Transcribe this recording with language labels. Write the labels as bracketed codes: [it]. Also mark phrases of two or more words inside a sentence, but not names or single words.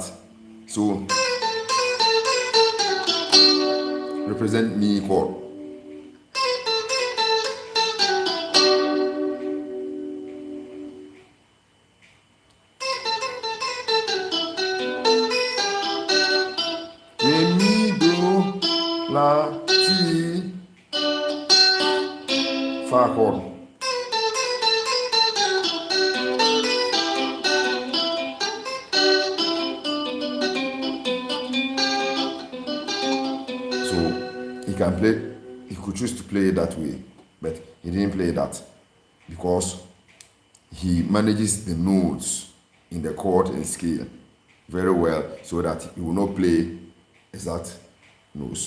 [en] So represent mi chord. Re mi do la ti fa chord. Can play, he could choose to play it that way, but he didn't play that because he manages the notes in the chord and scale very well so that he will not play exact notes.